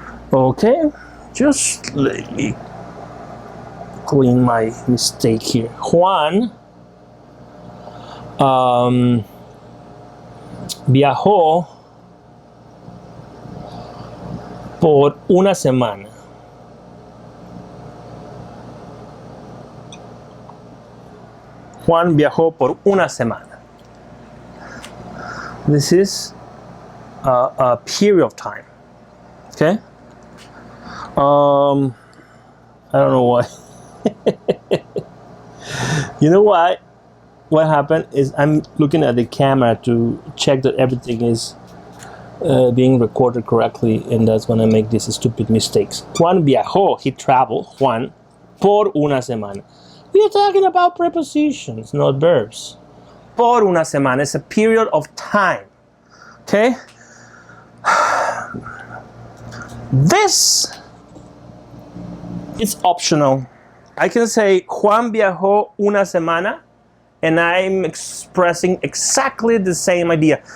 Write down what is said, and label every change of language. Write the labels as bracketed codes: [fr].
[en] Okay, just let me clean my mistake here. [es] Juan viajó por una semana. Juan viajó por una semana. [en] This is a period of time. Okay? I don't know why. You know why? What happened is I'm looking at the camera to check that everything is being recorded correctly, and that's when I make these stupid mistakes. [es] Juan viajó, [en] he traveled, [es] Juan, por una semana. [en] We are talking about prepositions, not verbs. [es] Por una semana [en] is a period of time. Okay? This is optional. I can say [es] Juan viajó una semana, [en] and I'm expressing exactly the same idea.